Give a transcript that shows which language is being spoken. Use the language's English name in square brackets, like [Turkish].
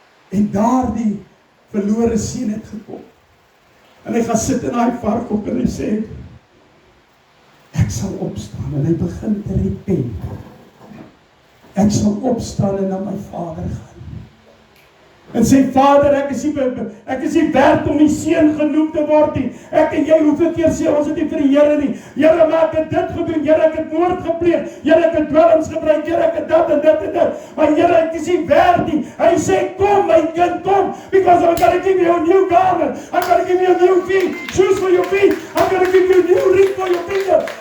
[Afrikaans] En daardie verlore seun het gekom. En hy gaan sit in daai varkhok en hy sê, ek sal opstaan, en hy begin te repent. Ek sal opstaan en na my Vader gaan. En sê, Vader, ek is nie werd om die seun genoem te word nie. Ek en jy, hoeveel keer sê ons dit nie vir die Here nie. Here, maar ek het dit gedoen, Here, ek het moord gepleeg, Here, ek het dwelms gebruik, Here, ek het dat en dit en dit. Maar Here, ek is nie werd nie. Hy sê, kom my kind, kom, [English] because I'm going to give you a new garment. I'm going to give you a new feet, shoes for your feet. I'm going to give you a new ring for your finger.